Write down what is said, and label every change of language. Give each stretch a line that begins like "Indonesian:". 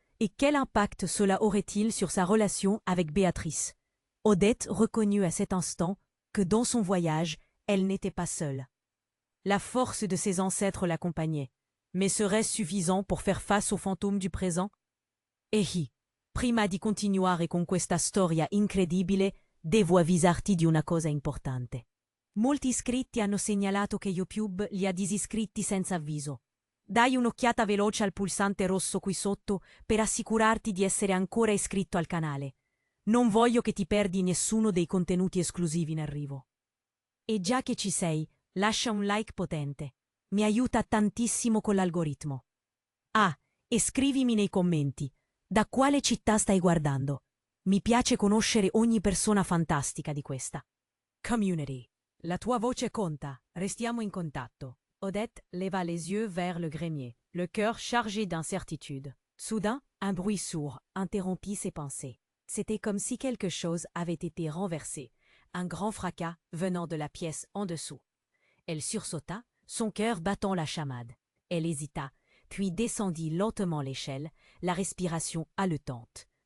French: Et quel impact cela aurait-il sur sa relation avec Béatrice? Odette reconnut à cet instant que dans son voyage, elle n'était pas seule. La force de ses ancêtres l'accompagnait. Mais serait-ce suffisant pour faire face aux fantômes du présent?
Italian: Ehi, prima di continuare con questa storia incredibile, devo avvisarti di una cosa importante. Molti iscritti hanno segnalato che YouTube li ha disiscritti senza avviso. Dai un'occhiata veloce al pulsante rosso qui sotto per assicurarti di essere ancora iscritto al canale. Non voglio che ti perdi nessuno dei contenuti esclusivi in arrivo. E già che ci sei, lascia un like potente. Mi aiuta tantissimo con l'algoritmo. Ah, e scrivimi nei commenti. Da quale città stai guardando? Mi piace conoscere ogni persona fantastica di questa community. La tua voce conta, restiamo in contatto.
French: Odette leva les yeux vers le grenier, le cœur chargé d'incertitude. Soudain, un bruit sourd interrompit ses pensées. C'était comme si quelque chose avait été renversé, un grand fracas venant de la pièce en dessous. Elle sursauta, son cœur battant la chamade. Elle hésita, puis descendit lentement l'échelle, la respiration haletante.